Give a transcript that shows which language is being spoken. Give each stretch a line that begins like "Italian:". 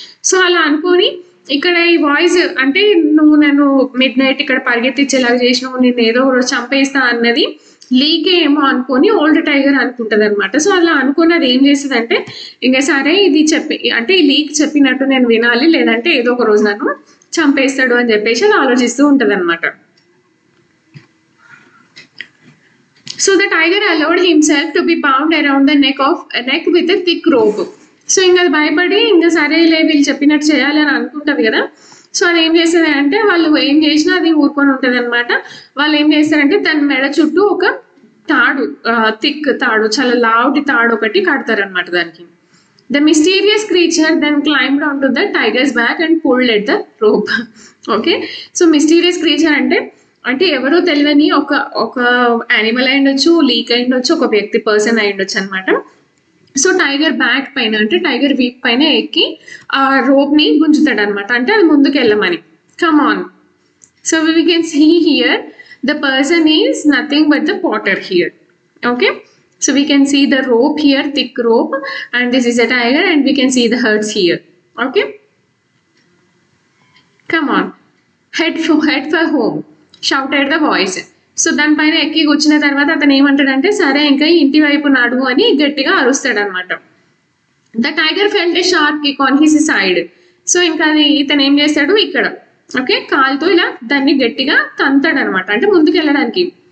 Telugu: So అలా అనుకొని ఇక్కడ ఈ వాయిస్ అంటే, నువ్వు నన్ను మిడ్ నైట్ ఇక్కడ పరిగెత్తించేలాగా చేసినావు, నేను ఏదో రోజు చంపేస్తా అన్నది లీకే ఏమో అనుకొని ఓల్డ్ టైగర్ అనుకుంటది అనమాట. సో అలా అనుకుని అది ఏం చేస్తుంది అంటే, ఇంకా సరే ఇది అంటే ఈ లీక్ చెప్పినట్టు నేను వినాలి, లేదంటే ఏదో ఒక రోజు నన్ను చంపేస్తాడు అని చెప్పేసి అది ఆలోచిస్తూ ఉంటది అనమాట.
English: So the tiger allowed himself to be bound around the neck with a thick rope.
Telugu: So ఇంకా అది భయపడి ఇంకా సరేలే వీళ్ళు చెప్పినట్టు చేయాలి అని అనుకుంటది కదా. సో అది ఏం చేస్తుంది అంటే, వాళ్ళు ఏం చేసినా అది ఊరుకొని ఉంటుంది అనమాట. వాళ్ళు ఏం చేస్తారంటే దాని మెడ చుట్టూ ఒక తాడు, థిక్ తాడు, చాలా లావుటి తాడు ఒకటి కడతారనమాట దానికి.
English: The mysterious creature then climbed on to the tiger's back and pulled at the rope.
Telugu: Okay, so mysterious creature అంటే అంటే ఎవరో తెలియని ఒక ఒక యానిమల్ అయి ఉండొచ్చు, లీక్ అయి ఉండొచ్చు, ఒక వ్యక్తి పర్సన్ అయి ఉండొచ్చు అనమాట. సో టైగర్ బ్యాక్ పైన అంటే టైగర్ వీక్ పైన ఎక్కి ఆ రోప్ ని గుంజుతాడు అనమాట, అంటే అది ముందుకు వెళ్ళమని.
English: Come on. So we can see here the person is nothing but the potter here. Okay, so we can see the rope here, thick rope, and this is a tiger and we can see the herds here. Okay, come on, head for home, shouted the voice.
Telugu: So దానిపైన ఎక్కి కూర్చున్న తర్వాత అతను ఏమంటాడంటే సరే ఇంకా ఇంటి వైపు నడువు అని గట్టిగా అరుస్తాడు అనమాట.
English: The tiger felt a sharp kick on his side.
Telugu: So ఇంకా అది ఇతను ఏం చేస్తాడు ఇక్కడ, ఓకే, కాలుతో ఇలా దాన్ని గట్టిగా తంతాడు అనమాట, అంటే ముందుకు వెళ్ళడానికి.